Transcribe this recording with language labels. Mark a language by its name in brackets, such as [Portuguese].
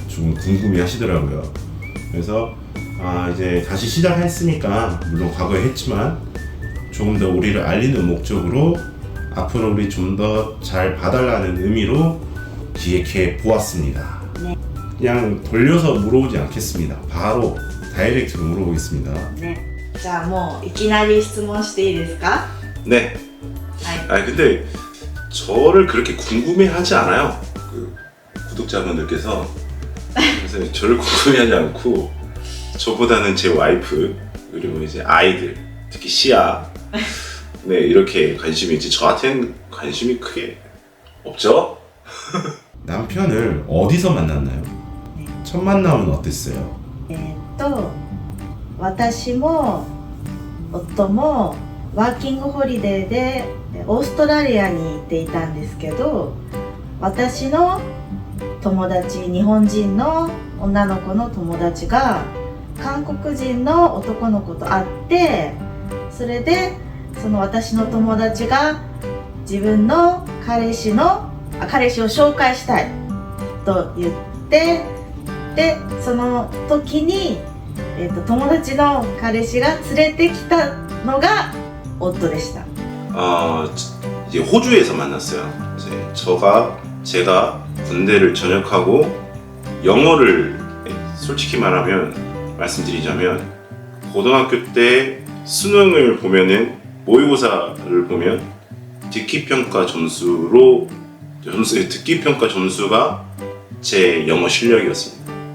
[Korean] 조금 궁금해 하시더라고요. 그래서 이제 다시 시작했으니까, 물론 과거에 했지만 조금 더 우리를 알리는 목적으로 앞으로 우리 좀 더 잘 봐달라는 의미로 기획해 보았습니다. 네. 그냥 돌려서 물어보지 않겠습니다. 바로 다이렉트로 물어보겠습니다. 네. [Japanese] じゃあもういきなり質問していいですか? [Korean] 네. 네. 근데 저를 그렇게 궁금해하지 않아요. 그 구독자분들께서. 그래서 저를 궁금해하지 않고 저보다는 제 와이프 그리고 이제 아이들, 특히 시아, 네, 이렇게 관심이 있지, 저한테는 관심이 크게 없죠? 남편을 어디서 만났나요? 네. 첫 만남은 어땠어요? [Japanese] 私も夫もワーキングホリデーでオーストラリアに行っていたんですけど、私の友達、日本人の女の子の友達が韓国人の男の子と会って、それでその私の友達が自分の彼氏を紹介したいと言って、でその時に、友達の彼氏が連れてきたのが夫でした。 [Korean] 이제 호주에서 만났어요. 이제 제가 군대를 전역하고 영어를, 솔직히 말씀드리자면 고등학교 때 수능을 보면은, 모의고사를 보면 듣기 평가 점수가 제 영어 실력이었습니다.